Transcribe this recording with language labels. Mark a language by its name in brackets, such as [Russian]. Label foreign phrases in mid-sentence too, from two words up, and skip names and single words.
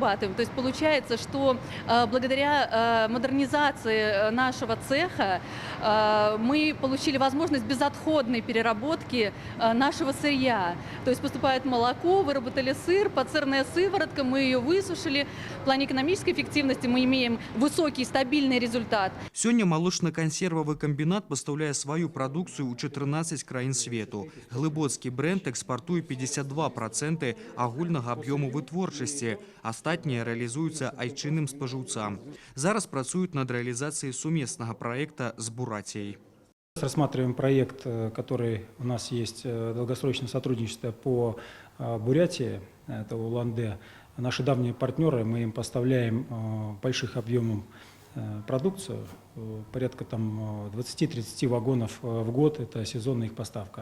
[Russian] То есть получается, что благодаря модернизации нашего цеха мы получили возможность безотходной переработки нашего сырья. То есть поступает молоко, выработали сыр, подсырная сыворотка, мы ее высушили. В плане экономической эффективности мы имеем высокий стабильный результат. [Belarusian] Сёння малочна-кансервавы камбінат пастаўляе сваю прадукцыю ў 14 краін свету. Глыбоцкі бренд экспартуе 52% агульнага аб'ёму вытворчасці. Астатнія рэалізуюцца айчынным спажыўцам. Зараз працуюць над рэалізацыяй сумеснага праекта з Бурятией. [Russian] Рассматриваем проект, который у нас есть, долгосрочное сотрудничество по Бурятии, это Улан-Удэ. Наши давние партнеры, мы им поставляем больших объемов продукцию, порядка 20-30 вагонов в год, это сезонная их поставка.